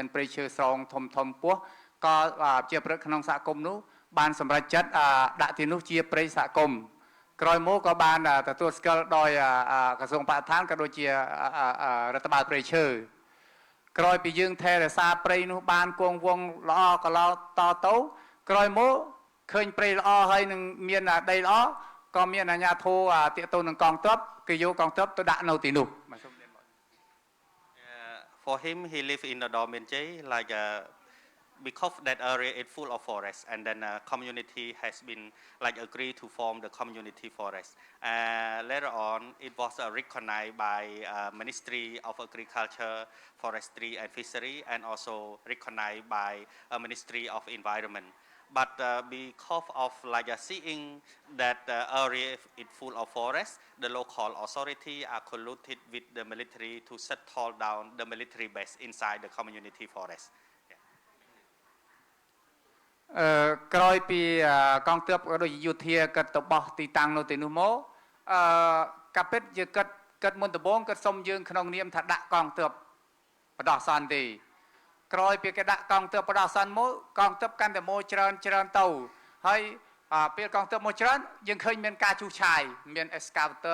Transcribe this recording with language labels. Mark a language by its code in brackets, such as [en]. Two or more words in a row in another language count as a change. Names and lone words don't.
[km] ព្រៃឈើស្រោងធំពោះក៏ប្រជាប្រដ្ឋក្នុងសហគមន៍នោះបានសម្រេចចិត្តដាក់ទីនោះជាព្រៃសហគមន៍ក្រោយមកក៏បានទទួលស្គាល់ដោយក្រសួងបរិស្ថានក៏ដូចជារដ្ឋបាលព្រៃឈើក្រោយពីយើងថែរក្សាព្រៃនោះបានគង់វង្សល្អក៏ល្អតទៅក្រោយមកឃើញព្រៃល្អហើយនឹងមានដីល្អក៏មានអាជ្ញាធរតាក់ទងនឹងកងទ័ពគឺយកកងទ័ពទៅដាក់នៅទីនោះ [en] For him, he live in the Dorminjay, like because that area is full of forest, and then community has been like agreed to form the community forest. Later on, it was recognized by Ministry of Agriculture, Forestry and Fishery, and also recognized by Ministry of Environment. But because of like seeing that area is full of forest, the local authority are colluded with the military to settle down the military base inside the community forest. [km] ក្រោយពីកងទ័ពក៏ដូចជាយោធាក៏ទៅបោះទីតាំងនៅទីនោះមកកាពិតជាគិតមុនដំបូងគិតសុំយើងក្នុងនាមថាដាក់កងទ័ពបដោះសន្តិក្រោយពីគេដាក់កងទ័ពបដោះសន្តិមកកងទ័ពកាន់តែមកច្រើនទៅហើយពេលកងទ័ពមកច្រើនយើងឃើញមានការជួសឆាយមាន excavator